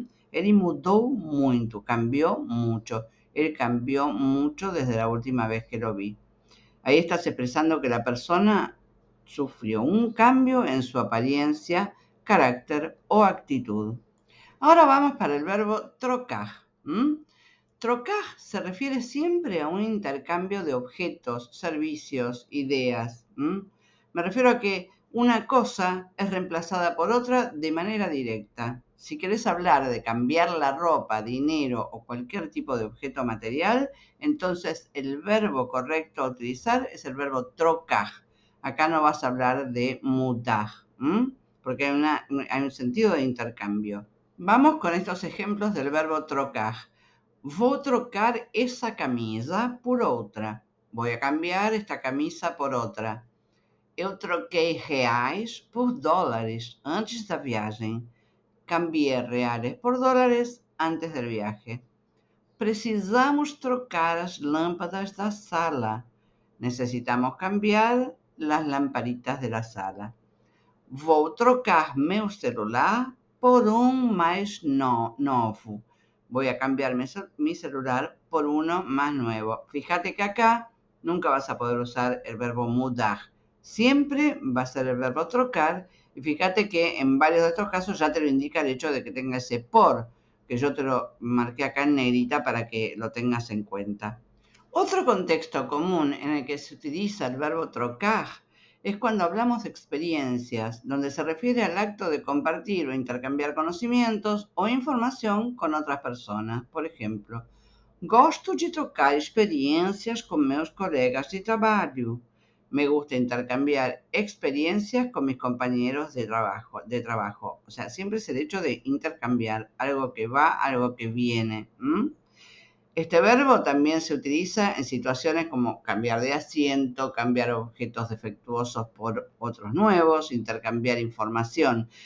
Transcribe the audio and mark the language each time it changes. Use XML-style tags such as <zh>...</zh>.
<pt>Ele mudou muito,</pt> <es>cambió mucho. Él cambió mucho desde la última vez que lo vi. Ahí estás expresando que la persona sufrió un cambio en su apariencia, carácter o actitud. Ahora vamos para el verbo trocar. Trocar se refiere siempre a un intercambio de objetos, servicios, ideas. Me refiero a que una cosa es reemplazada por otra de manera directa. Si querés hablar de cambiar la ropa, dinero o cualquier tipo de objeto material, entonces el verbo correcto a utilizar es el verbo trocar. Acá no vas a hablar de mudar, porque hay un sentido de intercambio. Vamos con estos ejemplos del verbo trocar.</es> <pt>Vou trocar essa camisa por outra.</pt> <es>Voy a cambiar esta camisa por outra.</es> <pt>Eu troquei reais por dólares antes da viagem.</pt> <es>Cambié reales por dólares antes del viaje.</es> <pt>Precisamos trocar as lâmpadas da sala.</pt> <es>Necesitamos cambiar las lamparitas de la sala.</es> <pt>Vou trocar meu celular por mais novo.</pt> <es>Voy a cambiar mi celular por uno más nuevo. Fíjate que acá nunca vas a poder usar el verbo mudar. Siempre va a ser el verbo trocar. Y fíjate que en varios de estos casos ya te lo indica el hecho de que tenga ese por, que yo te lo marqué acá en negrita para que lo tengas en cuenta. Otro contexto común en el que se utiliza el verbo trocar es cuando hablamos de experiencias, donde se refiere al acto de compartir o intercambiar conocimientos o información con otras personas. Por ejemplo,</es> <pt>gosto de trocar experiências com meus colegas de trabalho.</pt> <es>Me gusta intercambiar experiencias con mis compañeros de trabajo. O sea, siempre es el hecho de intercambiar algo que va, algo que viene. Este verbo también se utiliza en situaciones como cambiar de asiento, cambiar objetos defectuosos por otros nuevos, intercambiar información.</es>